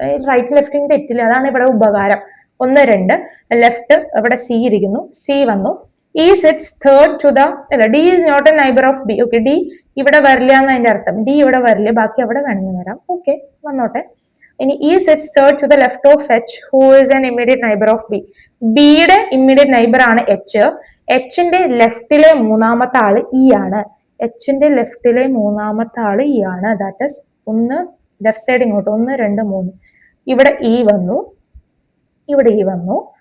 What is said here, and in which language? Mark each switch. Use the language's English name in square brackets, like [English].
[Malayalam] Right ലെഫ്റ്റിന് തെറ്റില്ല, അതാണ് ഇവിടെ ഉപകാരം. 1, 2 ലെഫ്റ്റ്, ഇവിടെ C ഇരിക്കുന്നു. C വന്നു. [English] E sits third to the D is not a neighbor of B. [Malayalam] Okay, D ഇവിടെ വരില്ല എന്ന് അതിന്റെ അർത്ഥം. D ഇവിടെ വരില്ല, ബാക്കി അവിടെ വേണമെങ്കിൽ വരാം. ഓക്കെ, വന്നോട്ടെ. ഇനി [English] E sits third to the left of H, who is an immediate neighbor of B. [Malayalam] ബിയുടെ ഇമ്മീഡിയറ്റ് നൈബർ ആണ് H. Hന്റെ ലെഫ്റ്റിലെ മൂന്നാമത്തെ ആള് E ആണ്. Hന്റെ ലെഫ്റ്റിലെ മൂന്നാമത്തെ ആള് E ആണ്. ദാറ്റ് ഇസ് 1 ലെഫ്റ്റ് സൈഡ് ഇങ്ങോട്ട് 1, 2, 3 ഇവിടെ E വന്നു, ഇവിടെ E വന്നു.